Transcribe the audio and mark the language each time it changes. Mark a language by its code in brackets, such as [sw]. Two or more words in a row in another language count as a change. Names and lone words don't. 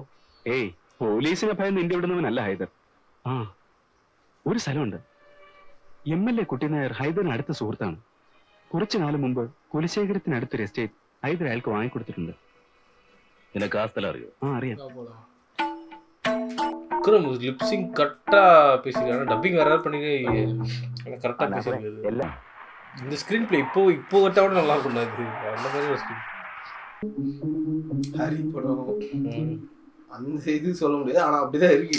[ml] ഏയ്, പോലീസിനെ ഭയം നിന്റെ വിടുന്നവനല്ല ഹൈദർ. ആ, ഒരു സ്ഥലമുണ്ട്. MLA കുട്ടിനായർ ഹൈദറിന് അടുത്ത സുഹൃത്താണ്. കുറച്ചു കാലം മുമ്പ് കുലശേഖരത്തിനടുത്തൊരു എസ്റ്റേറ്റ് ഹൈദർ അയാൾക്ക് വാങ്ങിക്കൊടുത്തിട്ടുണ്ട്. നിനക്ക് ആ സ്ഥലം അറിയോ? ആ, അറിയാം. [ta] லிப்சிங் கரெக்டா பேசிருக்காங்க. டப்பிங் வேற பண்ணி கரெக்டா பேசிருக்காரு. இந்த ஸ்கிரீன் பிளே இப்போ வச்சா கூட நல்லா இருக்கும். அது அந்த மாதிரி ஒரு ஸ்கிரீன் ஹரி படம் அந்த இது சொல்ல முடியாது, ஆனா அப்படிதான் இருக்கு.